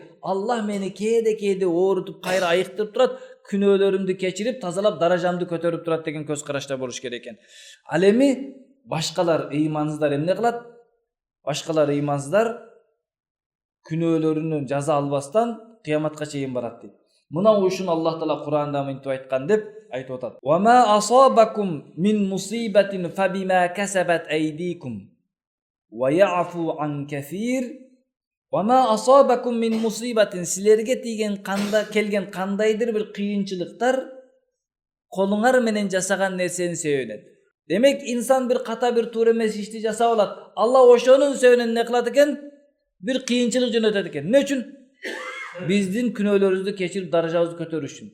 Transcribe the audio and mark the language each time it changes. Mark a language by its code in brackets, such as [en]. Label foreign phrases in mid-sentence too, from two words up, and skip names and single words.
[ky] Аллах мени кээде оорутуп, кайра айыктырып турат, күнөөлөрүмдү кечирип, тазалап, даражамды көтөрүп турат деген көз карашта болуш керек экен. Ал эми башкалар ыймансыздар эмне кылат? Башкалар ыймансыздар күнөөлөрүнүн жаза албастан кыяматка чейин барат дейт. Мына ушуну Аллах Таала Кур'анда мынтип айткан деп айтып атат. [ar] وما أصابكم من مصيبة فبما كسبت أيديكم ويعفو عن كثير. وما أصابكم من مصيبة, [ky] силерге тийген келген кандайдыр бир кыйынчылыктар колуңар менен жасаган нерсенин себебинен. Демек инсан бир ката бир туура эмес ишти жасап алат. Алла ошонун себебинен не кылат экен? Бир кыйынчылык жөнөтөт экен. Эмне үчүн? Биздин күнөөлөрүбүздү кечирип, даражабызды көтөрүш үчүн.